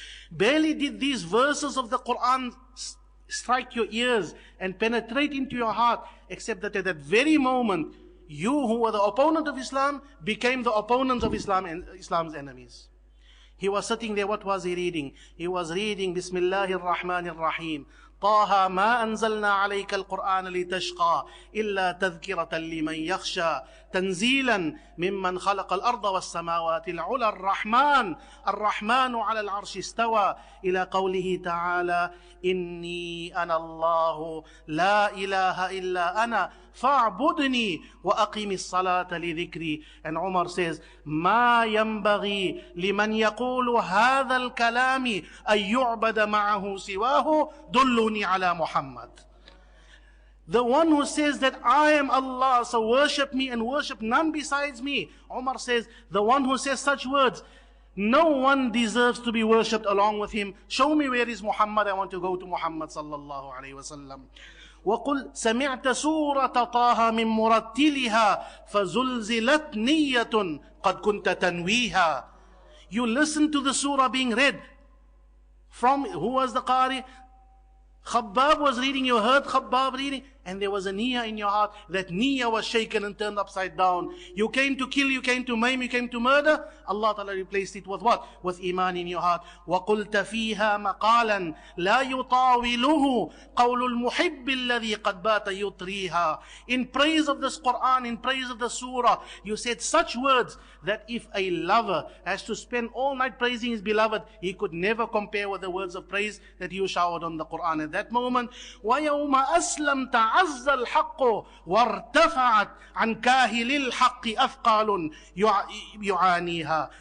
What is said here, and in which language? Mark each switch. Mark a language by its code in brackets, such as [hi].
[en] Barely did these verses of the Quran strike your ears and penetrate into your heart, except that at that very moment, you who were the opponent of Islam became the opponents of Islam and Islam's enemies. He was sitting there, what was he reading? He was reading Bismillahir Rahmanir Rahim. [ar] طه ما أنزلنا عليك القرآن لتشقى إلا تذكرة لمن يخشى تنزيلا ممن خلق الأرض والسماوات العلى الرحمن على العرش استوى إلى قوله تعالى إني أنا الله لا إله إلا أنا فاعبدني وأقم الصلاة لذكري. [en] And Umar says [ar] ما ينبغي لمن يقول هذا الكلام أن يعبد معه سواه دلوني على محمد. [en] The one who says that I am Allah, so worship me and worship none besides me. Umar says, the one who says such words, no one deserves to be worshipped along with him. Show me where is Muhammad, I want to go to Muhammad sallallahu alayhi wa sallam. [ar] وَقُلْ سَمِعْتَ سُورَةَ طَاهَ مِن مُرَتِّلِهَا فَزُلْزِلَتْ نِيَّةٌ قَدْ كُنْتَ تَنْوِيهَا. [en] You listen to the surah being read. From, who was the Qari? Khabbab was reading, you heard Khabbab reading, and there was a niyyah in your heart. That niyyah was shaken and turned upside down. You came to kill, you came to maim, you came to murder. Allah Ta'ala replaced it with what? With iman in your heart. [ar] وَقُلْتَ فِيهَا مَقَالًا لَا يُطَاوِلُهُ قَوْلُ الْمُحِبِّ الَّذِي قَدْ بَاتَ يُطْرِيهَا. [en] In praise of this Quran, in praise of the surah, you said such words that if a lover has to spend all night praising his beloved, he could never compare with the words of praise that you showered on the Quran at that moment. [ar] وَيَوْمَ أَسْلَمْ عز الحق وارتفعت عن كاهل الحق أثقال يعانيها.